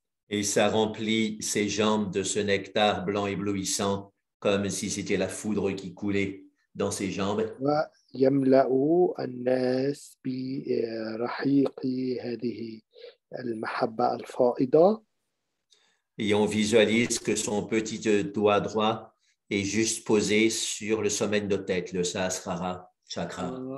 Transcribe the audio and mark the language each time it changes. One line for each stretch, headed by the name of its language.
French: Et ça remplit ses jambes de ce nectar blanc éblouissant, comme si c'était la foudre qui coulait dans ses jambes.
Arabic: ويملأ الناس برحيق هذه المحبة الفائضة.
French: Et on visualise que son petit doigt droit est juste posé sur le sommet de notre tête, le Sahasrara chakra.